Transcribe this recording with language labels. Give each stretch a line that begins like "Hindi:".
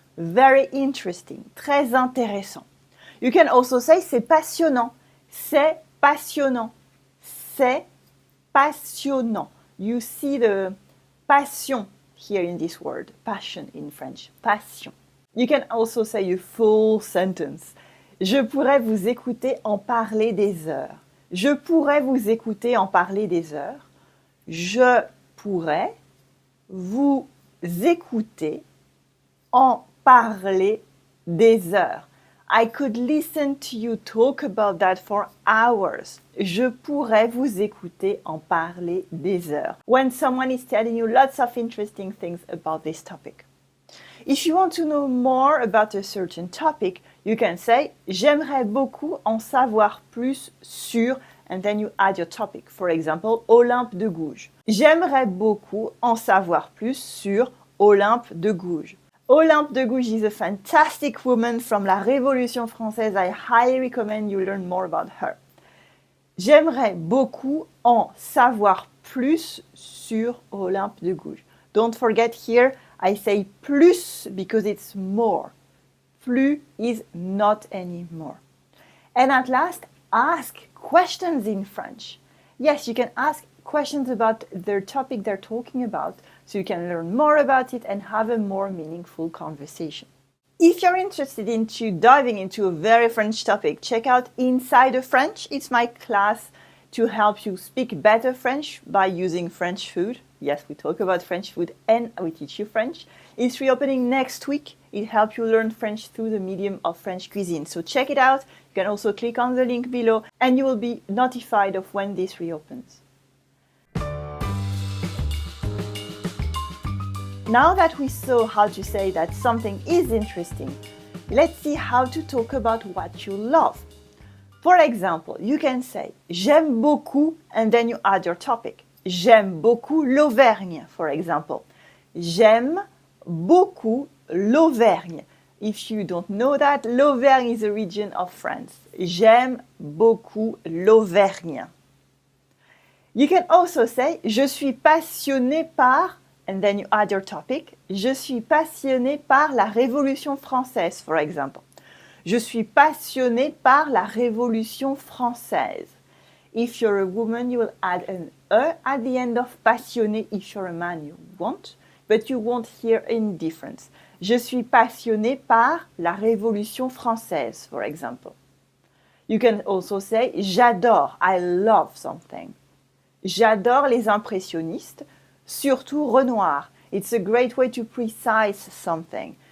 English: Very interesting.
French: Très intéressant.
English: You can also say
French: c'est passionnant. C'est passionnant. C'est passionnant.
English: You see the passion here in this word. Passion in French. Passion. You can also say a full sentence.
French: Je pourrais vous écouter en parler des heures. Je pourrais vous écouter en parler des heures. Je pourrais vous écouter en parler des heures.
English: I could listen to you talk about that for hours.
French: Je pourrais vous écouter en parler des heures.
English: When someone is telling you lots of interesting things about this topic. If you want to know more about a certain topic, you can say
French: j'aimerais beaucoup en savoir plus sur,
English: and then you add your topic. For example, Olympe de Gouges.
French: J'aimerais beaucoup en savoir plus sur Olympe de Gouges.
English: Olympe de Gouges is a fantastic woman from
French: la Révolution française.
English: I highly recommend you learn more about her.
French: J'aimerais beaucoup en savoir plus sur Olympe de Gouges.
English: Don't forget here, I say plus because it's more. Plus is not anymore. And at last, ask questions in French. Yes, you can ask questions about their topic they're talking about, so you can learn more about it and have a more meaningful conversation. If you're interested in diving into a very French topic, check out Inside of French. It's my class to help you speak better French by using French food. Yes, we talk about French food and we teach you French. It's reopening next week. It helps you learn French through the medium of French cuisine. So check it out. You can also click on the link below and you will be notified of when this reopens. Now that we saw how to say that something is interesting, let's see how to talk about what you love. For example, you can say
French: j'aime beaucoup
English: and then you add your topic.
French: J'aime beaucoup l'Auvergne,
English: for example.
French: J'aime beaucoup l'Auvergne.
English: If you don't know that, l'Auvergne is a region of France.
French: J'aime beaucoup l'Auvergne.
English: You can also say
French: je suis passionné par,
English: and then you add your topic.
French: Je suis passionné par la Révolution française,
English: for example.
French: Je suis passionné par la Révolution française.
English: If you're a woman, you will add an E at the end of passionné. If you're a man, you won't, but you won't hear any difference.
French: Je suis passionné par la Révolution française,
English: for example. You can also say
French: j'adore,
English: I love something.
French: J'adore les impressionnistes, surtout Renoir.
English: It's a great way to precise something.